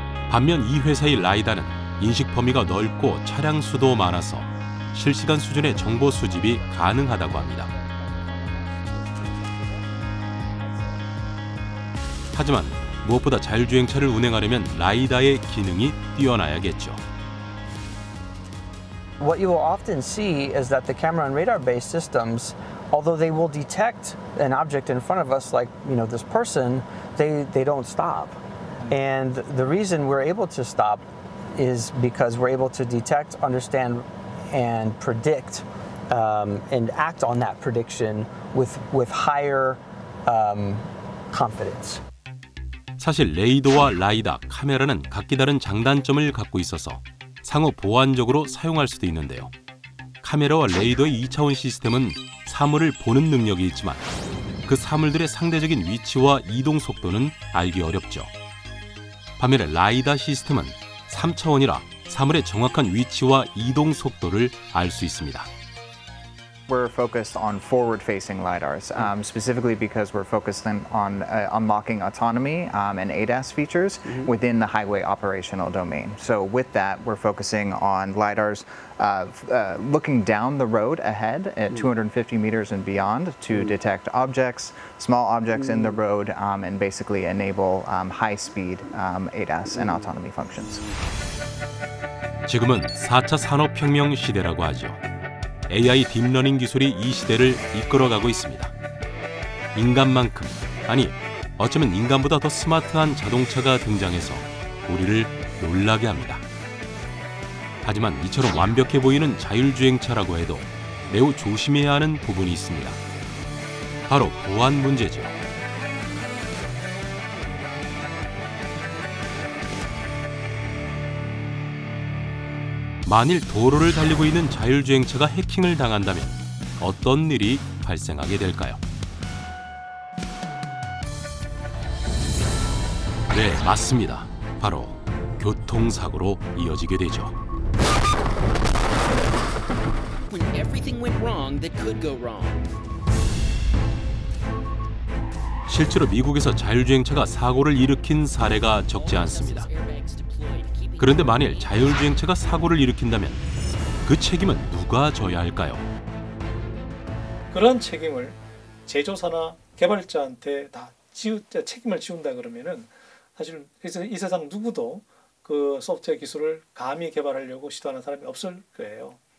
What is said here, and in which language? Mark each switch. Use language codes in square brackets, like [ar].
[ko] 반면 이 회사의 라이다는 인식 범위가 넓고 차량 수도 많아서 실시간 수준의 정보 수집이 가능하다고 합니다. 하지만 무엇보다 자율주행차를 운행하려면 라이다의 기능이 뛰어나야겠죠. [en] What you will often see is that the camera and radar-based systems, although they will detect an object in front of us, like this person, they don't stop. And the reason we're able to stop is because we're able to detect, understand, and predict, and act on that prediction with higher confidence. [ko] 사실 레이더와 라이다, 카메라는 각기 다른 장단점을 갖고 있어서 상호 보완적으로 사용할 수도 있는데요. 카메라와 레이더의 2차원 시스템은 사물을 보는 능력이 있지만 그 사물들의 상대적인 위치와 이동 속도는 알기 어렵죠. 반면에 라이다 시스템은 3차원이라 사물의 정확한 위치와 이동 속도를 알 수 있습니다. [en] We're focused on forward-facing LiDARs, specifically because we're focused on unlocking autonomy and ADAS features within the highway operational domain. So with that, we're focusing on LiDARs looking down the road ahead at 250 meters and beyond to detect objects, small objects in the road, and basically enable high-speed ADAS and autonomy functions. [ko] 지금은 4차 산업혁명 시대라고 하죠. AI 딥러닝 기술이 이 시대를 이끌어가고 있습니다. 인간만큼, 아니 어쩌면 인간보다 더 스마트한 자동차가 등장해서 우리를 놀라게 합니다. 하지만 이처럼 완벽해 보이는 자율주행차라고 해도 매우 조심해야 하는 부분이 있습니다. 바로 보안 문제죠. 만일 도로를 달리고 있는 자율주행차가 해킹을 당한다면 어떤 일이 발생하게 될까요? 네, 맞습니다. 바로 교통사고로 이어지게 되죠. [en] When everything went wrong that could go wrong. [ko] 실제로 미국에서 자율주행차가 사고를 일으킨 사례가 적지 않습니다. 그런데 만일 자율주행차가 사고를 일으킨다면 그 책임은 누가 져야 할까요? 그런 책임을 제조사나 개발자한테 다 책임을 지운다 그러면은 사실 이 세상 누구도 그 소프트웨어 기술을 감히 개발하려고 시도하는 사람이 없을 거예요.